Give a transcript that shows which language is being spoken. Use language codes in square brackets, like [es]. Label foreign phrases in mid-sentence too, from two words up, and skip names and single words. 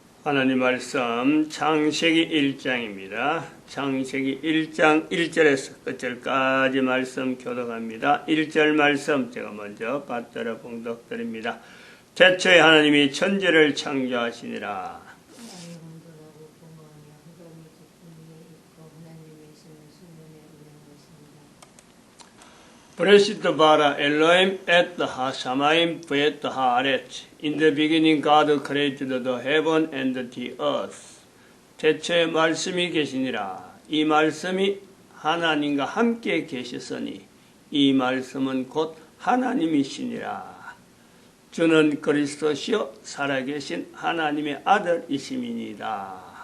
[ko] 하나님 말씀 창세기 1장입니다. 창세기 1장 1절에서 끝절까지 말씀 교독합니다. 1절 말씀 제가 먼저 받들어 봉독드립니다. 태초에 하나님이 천지를 창조하시니라. [he] בראשית ברא אלוהים את השמים ואת הארץ. [en] In the beginning God created the heaven and the earth. [ko] 태초에 말씀이 계시니라. 이 말씀이 하나님과 함께 계셨으니 이 말씀은 곧 하나님이시니라. 주는 그리스도시요 살아계신 하나님의 아들이심이니이다.